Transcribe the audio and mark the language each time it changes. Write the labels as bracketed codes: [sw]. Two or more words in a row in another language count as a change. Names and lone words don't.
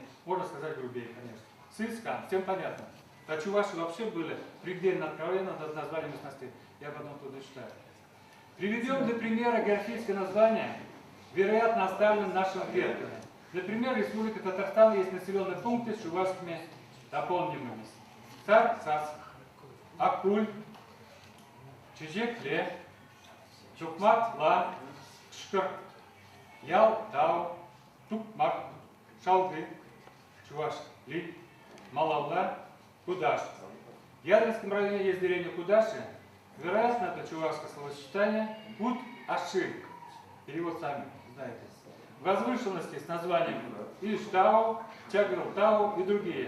[ru] Можно сказать грубее, конечно. Сыз-Кан, всем понятно. А чуваши вообще были предельно откровенно над названием местностей. Я потом туда читаю. Приведем для примера географическое название, вероятно, оставленное нашим предками. Например, в Республике Татарстан есть населенные пункты с чувашскими топонимами. Цар-Сас, Акуль, Чижек-Ле, Чукмат-Ла, Шкр, Ял-Тау, Тукмак, Шалгы, Чуваш-Ли, Малавла, Кудаш. В Ядринском районе есть деревня Кудаши. Вероятно, это чувашское словосочетание Куд-Аши. Перевод сами знаете. Возвышенности с названием Иштау, Чагрл-Тау и другие.